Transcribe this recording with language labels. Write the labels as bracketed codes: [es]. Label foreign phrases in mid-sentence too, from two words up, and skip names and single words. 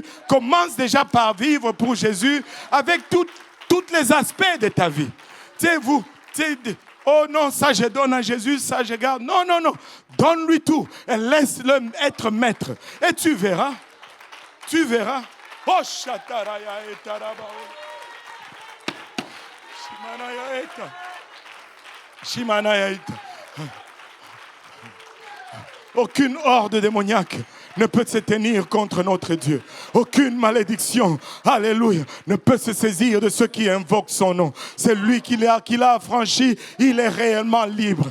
[fr] Commence déjà par vivre pour Jésus avec tous les aspects de ta vie. Oh non, ça je donne à Jésus, ça je garde. Non. Donne-lui tout et laisse-le être maître. Et tu verras. Tu verras. Oh, Shataraya et Tarabao. Shimanaya eta. Shimanaya eta. Aucune horde démoniaque ne peut se tenir contre notre Dieu. Aucune malédiction, alléluia, ne peut se saisir de ceux qui invoquent son nom. C'est lui qui l'a affranchi, il est réellement libre.